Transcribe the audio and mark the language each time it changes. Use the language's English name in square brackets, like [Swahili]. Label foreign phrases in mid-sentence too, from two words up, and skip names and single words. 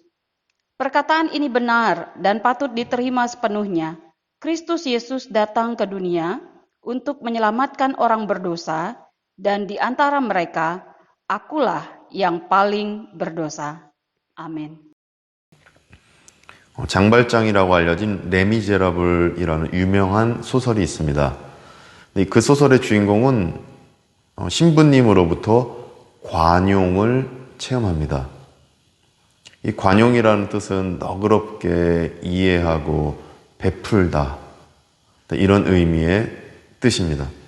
[Indonesian] Perkataan ini benar dan patut diterima sepenuhnya. Kristus Yesus datang ke dunia untuk menyelamatkan orang berdosa, dan di antara mereka, akulah yang paling berdosa. Amin. [Korean] 장발장이라고 알려진 레미제라블이라는 유명한 소설이 있습니다. 그 소설의 주인공은 신부님으로부터 관용을 체험합니다. 이 관용이라는 뜻은 너그럽게 이해하고 베풀다, 이런 의미의 뜻입니다.